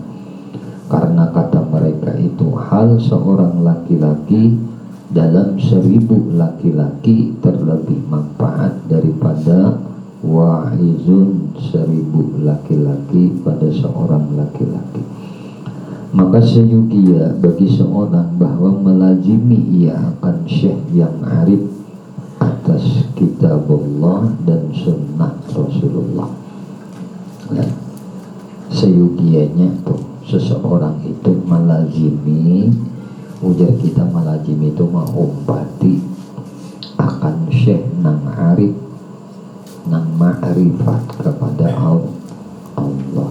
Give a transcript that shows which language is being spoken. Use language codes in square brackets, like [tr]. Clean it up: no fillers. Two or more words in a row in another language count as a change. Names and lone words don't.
[ms] Karena kata mereka itu hal seorang laki-laki dalam 1000 laki-laki terlebih manfaat daripada wa'izun 1000 laki-laki pada seorang laki-laki. Maka seyukia bagi seorang bahwa melazimi ia akan syekh yang arif atas kitabullah dan sunnah Rasulullah. [id] Ya. [bjn] Seyukianya tuh seseorang itu melazimi, ujar kita melazimi itu mengumpati akan syekh nang arif nang ma'rifat kepada Allah.